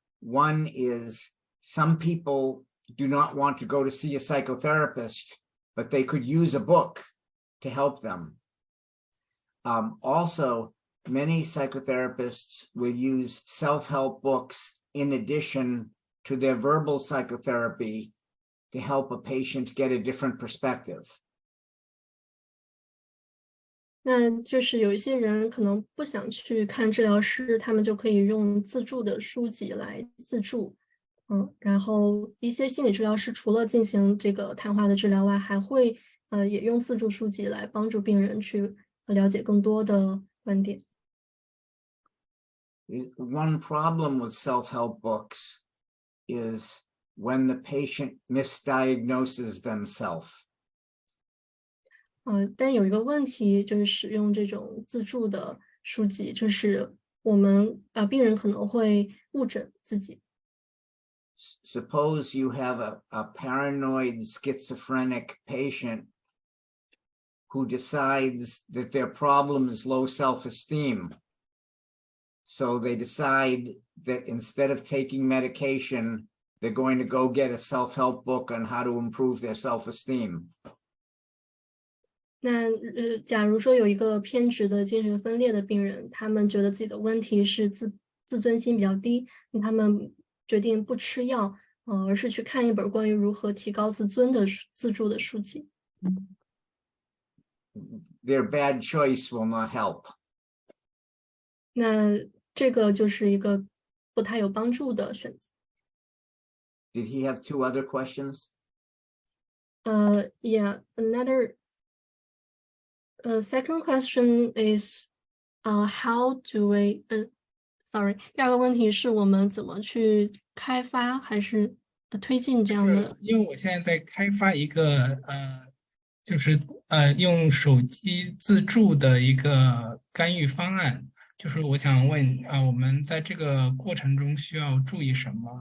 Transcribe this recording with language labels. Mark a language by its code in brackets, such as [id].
[en] One is some people do not want to go to see a psychotherapist, but they could use a book to help them. Also, many psychotherapists will use self-help books in addition to their verbal psychotherapy to help a patient get a different perspective. [zh] 那就是有一些人可能不想去看治疗师，他们就可以用自助的书籍来自助。然后一些心理治疗师除了进行这个谈话的治疗外，还会也用自助书籍来帮助病人去了解更多的观点。 [en] One problem with self-help books is when the patient misdiagnoses themselves. [zh] 但有一个问题就是使用这种自助的书籍，就是我们病人可能会误诊自己。 [en] Suppose you have a paranoid schizophrenic patient who decides that their problem is low self-esteem. So they decide that instead of taking medication, they're going to go get a self-help book on how to improve their self-esteem. [zh] 那假如说有一个偏执的精神分裂的病人，他们觉得自己的问题是自尊心比较低，那他们决定不吃药，而是去看一本关于如何提高自尊的自助的书籍。 [en] Their bad choice will not help. [zh] 那这个就是一个不太有帮助的选择。 [en] Did he have two other questions? Yeah, another second question is, how do we? [zh] Sorry， 第二个问题是我们怎么去开发还是推进这样的？因为我现在在开发一个就是用手机自助的一个干预方案。就是我想问我们在这个过程中需要注意什么？